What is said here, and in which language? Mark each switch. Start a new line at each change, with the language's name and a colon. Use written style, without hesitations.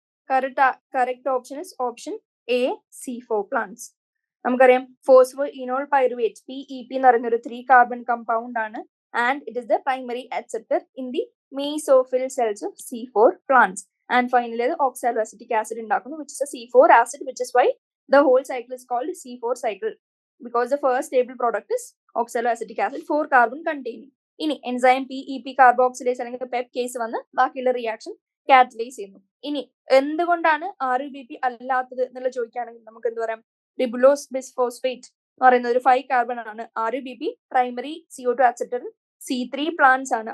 English: Correct option is option A, C4 plants.
Malayalam: നമുക്കറിയാം phospho ഇനോൾ pyruvate PEP എന്ന് പറയുന്ന ഒരു 3 കാർബൺ കമ്പൗണ്ട് ആണ്.
English: And it is the primary acceptor in the mesophyll cells of C4 plants.
Malayalam: And finally അത് oxalo acetic acid ഉണ്ടാക്കുന്നു,
English: which is a C4 acid, which is why the whole cycle is called C4 cycle, because the first stable product is oxaloacetic acid, 4 carbon containing.
Malayalam: ഇനി enzyme PEP carboxylase അല്ലെങ്കിൽ Pep case വന്ന് ബാക്കിയുള്ള reaction catalyse ചെയ്യുന്നു. ഇനി എന്തുകൊണ്ടാണ് RUBP അല്ലാത്തത് എന്നുള്ള ചോദിക്കുകയാണെങ്കിൽ നമുക്ക് എന്ത് പറയാം? റിബുലോസ് ബിസ്ഫോസ്ഫേറ്റ് എന്ന് പറയുന്നത് ഒരു 5 കാർബൺ ആണ്. RUBP primary CO2 acceptor C3 plants ആണ്.